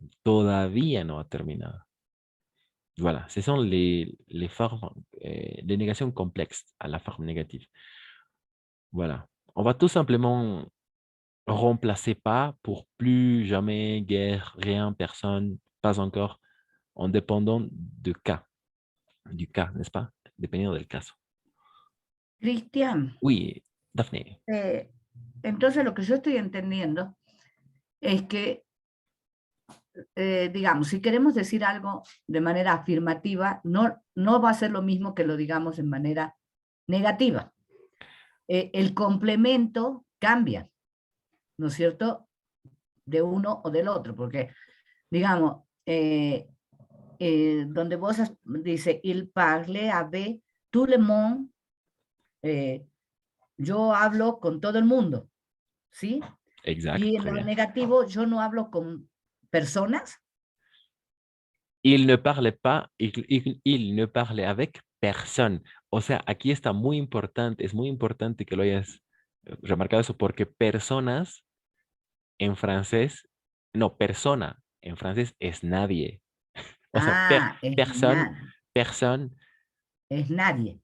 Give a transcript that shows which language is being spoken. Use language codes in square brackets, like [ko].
[es] Todavía no ha terminado. [fr] Voilà, ce sont les formes de négation complexes à la forme négative. Voilà. On va tout simplement remplacer pas pour plus, jamais, guerre, rien, personne, pas encore, en dépendant du cas, n'est-ce pas? [es] Dependiendo del caso. Cristian, [fr] Oui, Daphne. [es] entonces lo que yo estoy entendiendo es que, digamos, si queremos decir algo de manera afirmativa, no va a ser lo mismo que lo digamos en manera negativa. El complemento cambia, ¿no es cierto?, de uno o del otro, porque, digamos, donde vos dice, [fr] il parle avec tout le monde, [es] yo hablo con todo el mundo, ¿sí? Exacto. Y en lo negativo, yo no hablo con personas. [fr] Il ne parlait pas, il ne parlait avec personne. [es] O sea, aquí está muy importante, es muy importante que lo hayas remarcado eso, porque personas en francés, no, persona en francés es nadie. O sea, persona es nadie.